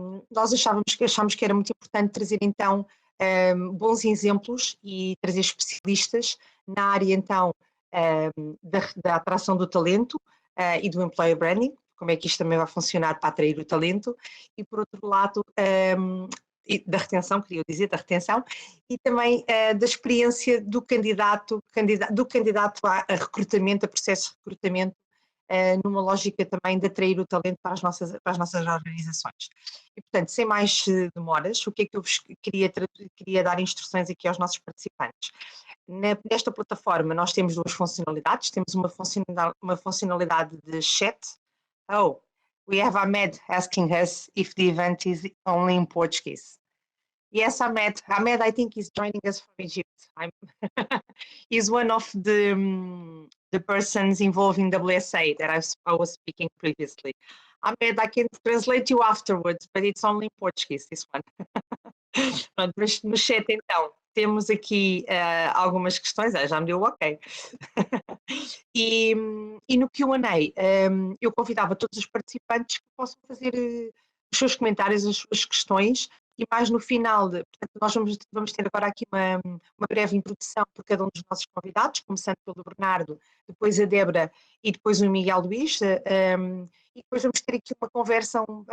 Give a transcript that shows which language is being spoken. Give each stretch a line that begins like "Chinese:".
Portuguese: Nós achámos que era muito importante trazer então bons exemplos e trazer especialistas na área então da atração do talento e do employer branding, como é que isto também vai funcionar para atrair o talento, e por outro lado e da retenção, queria dizer, da retenção, e também da experiência do candidato a recrutamento, a processo de recrutamento, numa lógica também de atrair o talento para as nossas organizações. E, portanto, sem mais demoras, o que é que eu vos queria dar instruções aqui aos nossos participantes? Nesta plataforma nós temos duas funcionalidades, temos uma funcionalidade de chat.
English: Oh, we have Ahmed asking us if the event is only in Portuguese. Yes, Ahmed. Ahmed, I think he's joining us from Egypt. He's one of the persons involved in WSA that I was speaking previously. Ahmed, I can translate you afterwards, but it's only in Portuguese, this one.
Portuguese: Pronto, mas no chat então temos aqui algumas questões, já me deu o ok. E no Q&A eu convidava todos os participantes que possam fazer os seus comentários, as suas questões, e mais no final, portanto, nós vamos ter agora aqui uma breve introdução por cada um dos nossos convidados, começando pelo Bernardo, depois a Débora e depois o Miguel Luís, e depois vamos ter aqui uma conversa